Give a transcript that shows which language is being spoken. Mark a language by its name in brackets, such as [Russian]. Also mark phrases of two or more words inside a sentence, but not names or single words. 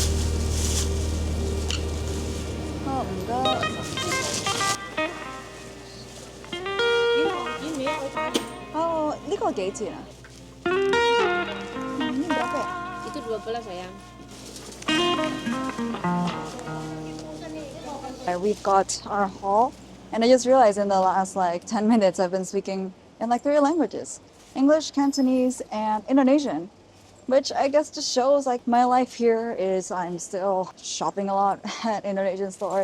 [Cantonese] 뭔가 呢個幾錢啊？呢個幾？ [Indonesian] Itu 12 sayang. [English] We've got our haul, and I just realized in the last like 10 minutes I've been speaking in like 3 languages: English, Cantonese, and Indonesian. Which I guess just shows like my life here is I'm still shopping a lot at Indonesian stores.